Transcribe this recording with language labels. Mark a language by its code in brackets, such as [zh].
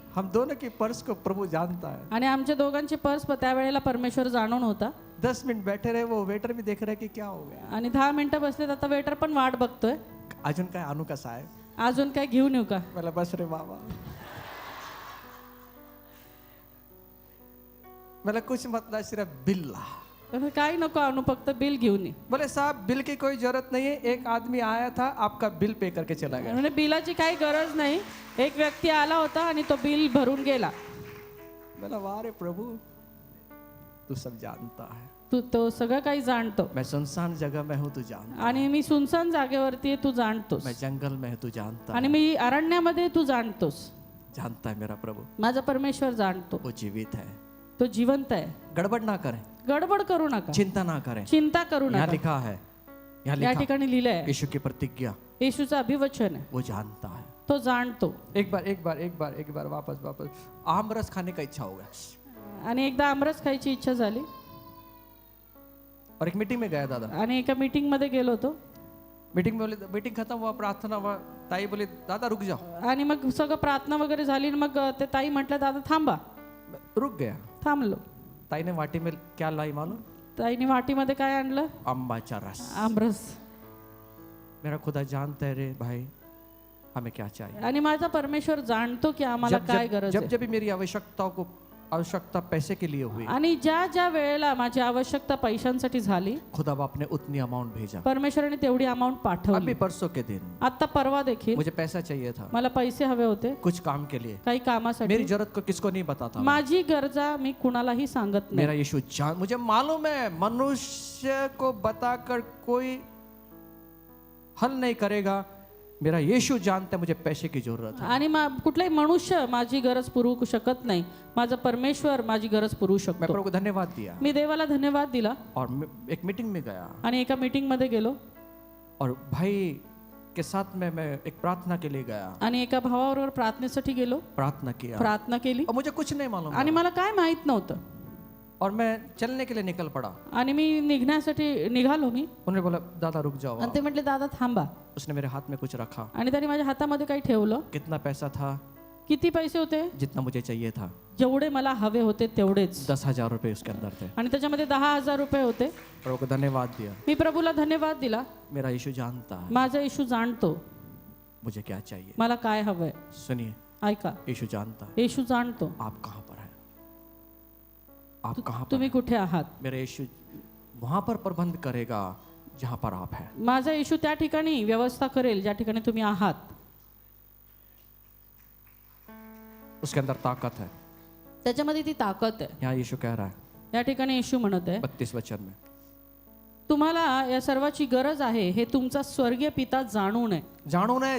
[hi] हम दोनों की पर्स को प्रभु जानता है. [mr] आणि आमच्या दोघांचे पर्स त्यावेळेला परमेश्वर जाणून होता. [hi] 10 मिनट बैठे रहे, वो वेटर भी देख रहे कि क्या हो गया. [mr] आणि 10 मिनिटं बसलेत. आता वेटर पण वाट बघतोय, अजून काय आणू का साहेब. अजून काय घेऊन येऊ का. मला बस रे बाबा. मला [hi] कुछ मतलब सिर्फ बिल ला. [mr] काही नको आणू, फक्त बिल घेऊन ये. [hi] बोले साहब बिल की कोई जरूरत नहीं है, एक आदमी आया था आपका बिल पे करके चला गया. [mr] म्हणजे बिलाची काही गरज नाही, एक व्यक्ती आला होता आणि तो बिल भरून गेला. [hi] बोला वाह रे प्रभु तू सब जानता है. [mr] तू तो सगळं काही जाणतो. [hi] मैं सुनसान जगह में हूँ तू जानता. [mr] आणि मी सुनसान जागेवरती आहे, तू जाणतोस. [hi] मैं जंगल में हूँ तू जानता. [mr] आणि मी अरण्यामध्ये तू जाणतोस. [hi] जानता है मेरा प्रभु. [mr] माझा परमेश्वर जाणतो. [hi] वो जीवित है, [mr] तो जिवंत आहे. [hi] गड़बड़ ना करें, [mr] गडबड करू नका, [hi] चिंता ना करें. [mr] चिंता करू [hi] यहाँ [mr] नका. [hi] लिखा है, यहाँ [mr] या [hi] लिखा [mr] ठिकाणी लिहिलंय, [hi] यीशु की प्रतिज्ञा, [mr] येशूचं अभिवचन आहे. [hi] वो जानता है. [mr] तो जाणतो. [hi] एक बार वापस आम रस खाने का इच्छा होगा. [mr] आणि एकदा आमरस खायची इच्छा झाली. [hi] और एक मीटिंग में गया दादा. [mr] आणि एका मीटिंग मध्ये गेलो होतो. [hi] मीटिंग में बोले, मीटिंग खत्म हुआ, प्रार्थना हुआ, ताई बोले दादा रुक जाओ. [mr] आणि मग सगळं प्रार्थना वगैरे झाली. आणि मग ते ताई म्हटलं दादा थांबा. [hi] रुक गया. [mr] थांबलो. [hi] ताई ने वाटी में क्या लाई मालूम. [mr] ताईने वाटीमध्ये काय आणलं. अम्बाचा रस. आमरस. [hi] मेरा खुदा जानता है रे भाई हमें क्या चाहिए. [mr] आणि माझा परमेश्वर जाणतो की आम्हाला काय गरज आहे. [hi] जब मेरी आवश्यकता पैसे के लिए हुई, [mr] आणि ज्या ज्या वेळेला माझी आवश्यकता पैशांसाठी झाली, [hi] खुदा बाप ने उतनी अमाउंट भेजा. [mr] परमेश्वराने तेवढी अमाउंट [hi] अभी [mr] पाठवली. [hi] परसों के दिन [mr] आता परवा देखील [hi] मुझे पैसा चाहिए था, [mr] मला पैसे हवे होते [hi] कुछ काम के लिए. [mr] काही कामासाठी. [hi] मेरी जरूरत को किसको नहीं बताता. [mr] माझी गरजा मी कुणालाही सांगत नाही. [hi] मेरा यीशु जान, मुझे मालूम है मनुष्य को बताकर कोई हल नहीं करेगा. मेरा यीशु जानता है मुझे पैसे की जरूरत है. [mr] आणि कुठलाही मनुष्य माझी गरज पुरवू शकत नाही. माझा परमेश्वर माझी गरज पुरवू [hi] मैं [mr] शकतो. [hi] प्रभु को धन्यवाद दिया [mr] मी देवाला धन्यवाद दिला. [hi] और एक मीटिंग में गया [mr] आणि एका मीटिंग मध्ये गेलो. [hi] और भाई के साथ में मैं एक प्रार्थना के लिए गया. [mr] आणि एका भावाबरोबर प्रार्थनेसाठी गेलो. [hi] प्रार्थना किया [mr] प्रार्थना केली. [hi] और मुझे कुछ नहीं मालूम [mr] आणि मला काय माहित नव्हतं. [hi] और मैं चलने के लिए निकल पड़ा. [mr] आणि मी निघण्यासाठी निघालो मी. [hi] उन्होंने बोला दादा रुक जाओ. [mr] आणि ते म्हटले दादा थांबा. [hi] उसने मेरे हाथ में कुछ रखा. [mr] आणि त्याने माझ्या हातामध्ये काही ठेवलं. [hi] कितना पैसा था. [mr] किती पैसे होते. [hi] जितना मुझे चाहिए था. [mr] जेवढे मला हवे होते तेवढेच. [hi] 10,000 रुपए उसके अंदर थे. [mr] आणि त्याच्यामध्ये 10,000 रुपये होते. [hi] प्रभु को धन्यवाद दिया. [mr] मी प्रभूला धन्यवाद दिला. [hi] मेरा यीशु जानता है. [mr] माझा येशू जाणतो. [hi] मुझे क्या चाहिए। [mr] मला काय हवंय [hi] सुनिए, [mr] ऐका, [hi] यीशु जानता है [mr] येशू जाणतो [hi] आप कहाँ पर हैं, आप कहाँ पर [mr] तुम्ही [hi] हैं। [mr] कुठे आहात. [hi] मेरा यीशु वहां पर प्रबंध करेगा जहां पर आप हैं। [mr] माझा येशू त्या ठिकाणी व्यवस्था करेल ज्या ठिकाणी तुम्ही आहात. [hi] उसके अंदर ताकत है। [mr] त्याच्यामध्ये ती ताकद आहे. [hi] यहाँ यीशु कह रहा है [mr] या ठिकाणी येशू म्हणत आहे [hi] 32 वचन में, [mr] तुम्हाला या सर्वाची गरज आहे हे तुमचा स्वर्गीय पिता जाणून आहे.